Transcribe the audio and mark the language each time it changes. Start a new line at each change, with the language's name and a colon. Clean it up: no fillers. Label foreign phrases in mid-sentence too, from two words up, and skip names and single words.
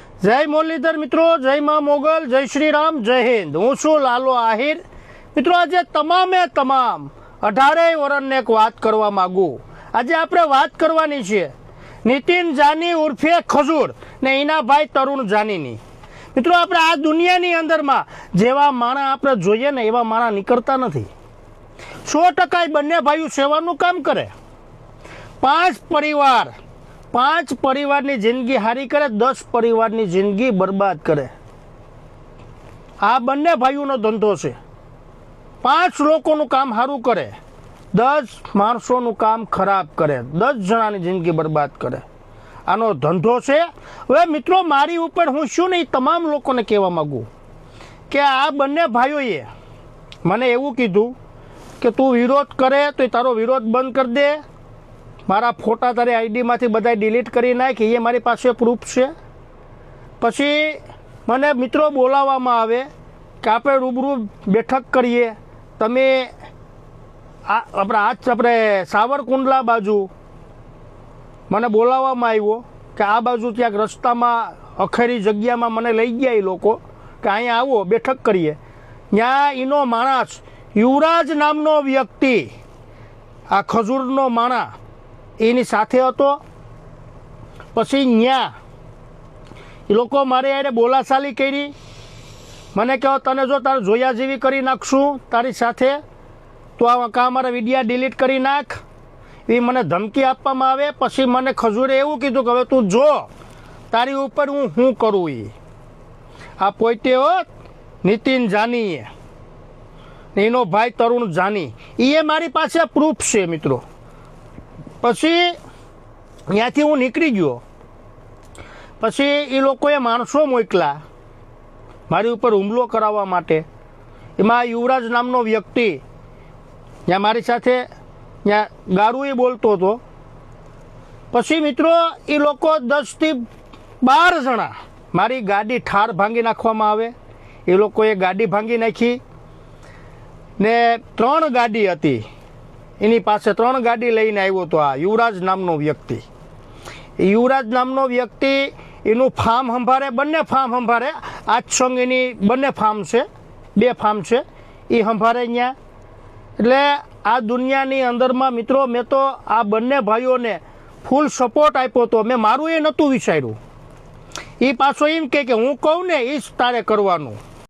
Gujarati: જય મુરલીધર મિત્રો, જય માં મોગલ, જય શ્રી રામ, જય હિંદ। હું છું લાલો આહિર। મિત્રો, આજ તમામે તમામ 18 વર્ષને એક બાત કરવા માંગું। આજ આપણે બાત કરવાની છે નીતિન જાની ઉર્ફે ખજૂર ને એના ભાઈ તરુણ જાનીની। મિત્રો, આપણે આ દુનિયાની અંદરમાં જેવા માણસ આપણે જોઈએ ને એવા માણસ નીકળતા નથી। 100% બંને ભાઈઓ સેવાનું કામ કરે। 5 પરિવાર જિંદગી હારી કરે, 10 પરિવાર જિંદગી બરબાદ કરે। આ બંને ભાઈઓનો ધંધો છે। 5 લોકોનું કામ હારું કરે, 10 માણસોનું કામ ખરાબ કરે, 10 જણાની જિંદગી બરબાદ કરે। આનો ધંધો છે। હવે મિત્રો, મારી ઉપર હું શું નહીં તમામ લોકોને કહેવા માંગું કે આ બંને ભાઈઓએ મને એવું કીધું કે તું વિરોધ કરે તો તારો વિરોધ
Hindi: बंद कर दे,
Gujarati: મારા ફોટા તારી આઈડી માંથી બધાય ડિલીટ કરી નાખ, યે મારી પાસે પ્રૂફ છે। પછી મને મિત્રો બોલાવવામાં આવે કે આપણે રૂબરૂ બેઠક કરીએ, તમે આપણે સાવરકુંડલા બાજુ મને બોલાવવામાં આવ્યો કે આ બાજુ ક્યાંક રસ્તામાં અખેરી જગ્યામાં મને લઈ ગયા એ લોકો કે અહીંયા આવો બેઠક કરીએ। ત્યાં એનો માણસ યુવરાજ નામનો વ્યક્તિ આ ખજૂરનો માણસ એની સાથે હતો। પછી ન્યા એ લોકો મારે હારે બોલાચાલી કરી, મને કહો તને જો તારે જોયા જેવી કરી નાખશું તારી સાથે તો આ મારા વિડિયા ડિલીટ કરી નાખ, એ મને ધમકી આપવામાં આવે। પછી મને ખજૂરે એવું કીધું કે હવે તું જો તારી ઉપર હું કરું। આ પોતે હો નીતિન જાની એનો ભાઈ તરુણ જાની, એ મારી પાસે પ્રૂફ છે મિત્રો। पछी ત્યાંથી હું નીકળી ગયો। પછી એ લોકોએ માણસો મોકલા મારી ઉપર હુમલો કરાવવા માટે। એમાં યુવરાજ નામનો વ્યક્તિ ત્યાં મારી સાથે ત્યાં ગારુંય બોલતો હતો। પછી મિત્રો એ લોકો 10 થી 12 જણા મારી ગાડી ઠાર ભાંગી નાખવામાં આવે। એ લોકોએ ગાડી ભાંગી નાખી ને 3 ગાડી હતી એની પાસે, 3 ગાડી લઈને આવ્યો તો આ યુવરાજ નામનો વ્યક્તિ। યુવરાજ નામનો વ્યક્તિ એનુ ફાર્મ સંભાળે, બંને ફાર્મ સંભાળે। આજ સંગ એની બંને ફાર્મ છે, 2 ફાર્મ છે, એ સંભાળે ત્યાં। એટલે આ દુનિયાની અંદરમાં મિત્રો મૈં તો આ બંને ભાઈઓને ફૂલ સપોર્ટ આપ્યો તો। મૈં મારું એ નહોતું વિચાર્યું। એ પાછો એમ કે હું કહું ને એ જ તારે કરવાનું।